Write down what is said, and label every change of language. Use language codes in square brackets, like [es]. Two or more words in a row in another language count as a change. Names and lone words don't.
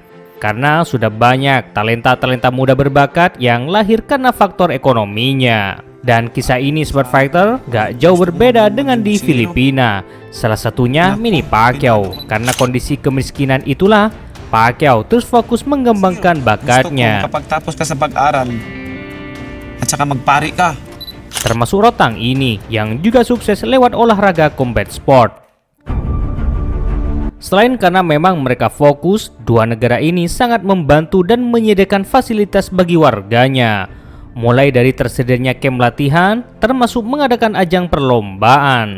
[id] Karena sudah banyak talenta-talenta muda berbakat yang lahir karena faktor ekonominya. Dan kisah ini [en] Sport Fighter [id] gak jauh berbeda dengan di Filipina. Salah satunya Manny Pacquiao. Karena kondisi kemiskinan itulah, Pacquiao terus fokus mengembangkan bakatnya. [tl] Kapag tapos ka sa pag-aral at saka magpari ka. [id] Termasuk Rotang ini yang juga sukses lewat olahraga [en] combat sport. [id] Selain karena memang mereka fokus, dua negara ini sangat membantu dan menyediakan fasilitas bagi warganya. Mulai dari tersedianya camp latihan, termasuk mengadakan ajang perlombaan.